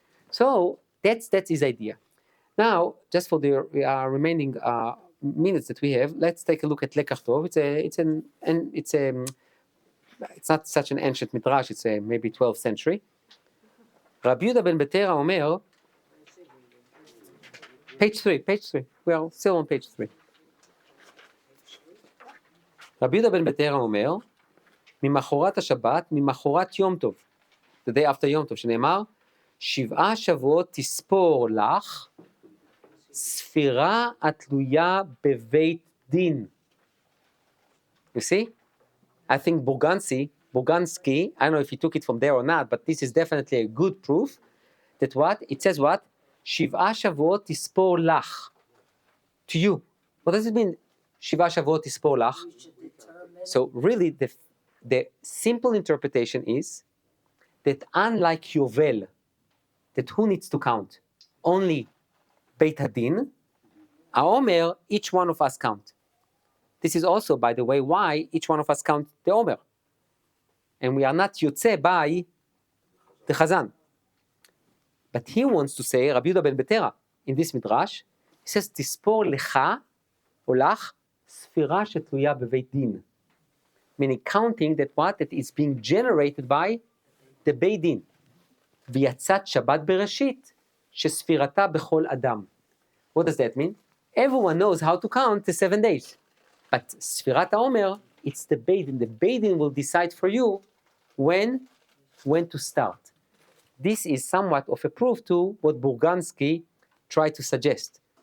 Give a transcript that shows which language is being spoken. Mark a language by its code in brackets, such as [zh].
[en] So that's his idea. Now, just for the remaining minutes that we have, let's take a look at Lekach Tov. It's not such an ancient midrash. It's maybe 12th century. Rabbi Yehuda ben Betera [he] אומר, [en] page 3. We are still on page 3. [he] רבי יהודה בן בתרא אומר, ממחרת השבת, ממחרת יום טוב, [en] the day after [he] יום טוב, שנאמר, 7 שבועות תספור לך, ספירה התלויה בבית דין. [en] You see? I think Burgansky, I don't know if he took it from there or not, but this is definitely a good proof that what? It says what? [he] 7 שבועות תספור לך. [en] To you. What does it mean? [he] 7 שבועות תספור לך. [en] So really the simple interpretation is that unlike Yovel, that who needs to count? Only Beit Hadin, HaOmer, each one of us count. This is also, by the way, why each one of us count the Omer. And we are not Yotze by the Chazan. But he wants to say, Rabbi Yehuda ben Betera, in this midrash, he says, [he] תספור לך או לך ספירה שתלויה בבית דין. [en] Meaning counting that what? That is being generated by the Beit Din. [he] ויצאת שבת בראשית שספירתה בכל אדם. [en] What does that mean? Everyone knows how to count the 7 days. But ספירת העומר, it's the Beit Din. The Beit Din will decide for you when to start. This is somewhat of a proof to what Burgansky tried to suggest.